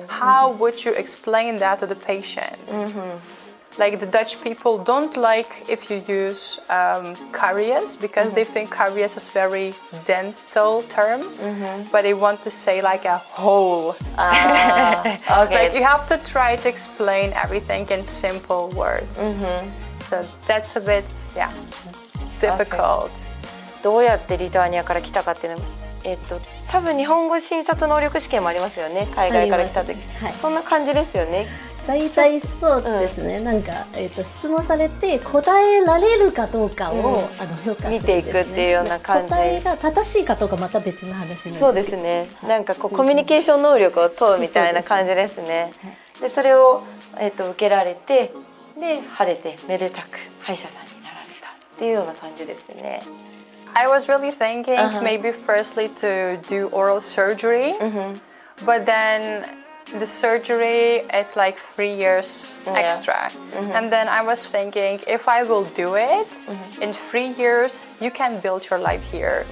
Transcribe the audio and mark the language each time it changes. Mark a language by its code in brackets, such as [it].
[en] How would you explain that to the patient? Like the Dutch people don't like if you use caries because they think caries is very dental term, but they want to say like a hole. Okay. Like you have to try to explain everything in simple words. So that's a bit, difficult. [ja] どうやってリトアニアから来たかっていうの、多分日本語診察能力試験もありますよね。海外から来た時、そんな感じですよね。大体そうですね。なんか、質問されて答えられるかどうかを、評価するんですね。見ていくっていうような感じ。答えが正しいかどうかまた別の話なんですけど。そうですね。なんかこうコミュニケーション能力を問うみたいな感じですね。でそれを、受けられて、で晴れてめでたく歯医者さんになられたっていうような感じですね。 [en] I was really thinking maybe firstly to do oral surgery, but then the surgery is like 3 years extra. And then I was thinking if I will do it, in 3 years you can build your life here.